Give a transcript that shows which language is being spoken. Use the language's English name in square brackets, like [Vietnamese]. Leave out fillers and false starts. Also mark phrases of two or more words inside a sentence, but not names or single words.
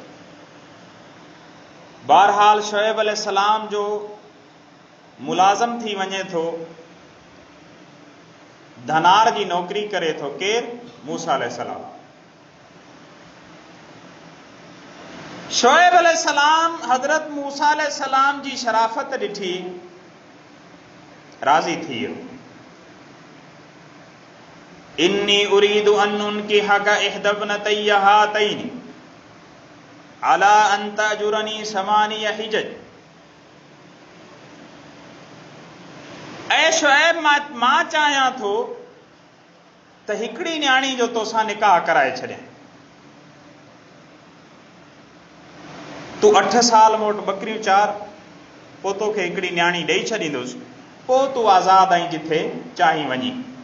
[Sindhi] बहरहाल शोएब अलैहिस्सलाम जो मुलाज़म थी वञे थो, धनार जी नौकरी करे थो। केर? मूसा अलैहिस्सलाम। शोएब अलैहिस्सलाम हज़रत मूसा अलैहिस्सलाम जी शराफत ॾिठी, राज़ी थी वियो। [Arabic] إني أريد أن أنكحك إحدى ابنتي هاتين على أن تأجرني ثماني حجج. [Sindhi] ऐ शोएब, मां चाहियां थो त हिकिड़ी न्याणी जो तोसां निकाह कराए छॾियां। तूं 8 साल मूं वटि बकरियूं चार, पोइ तोखे हिकिड़ी न्याणी ॾेई छॾींदुसि, पोइ तूं आज़ाद आहीं जिथे चाहीं वञी।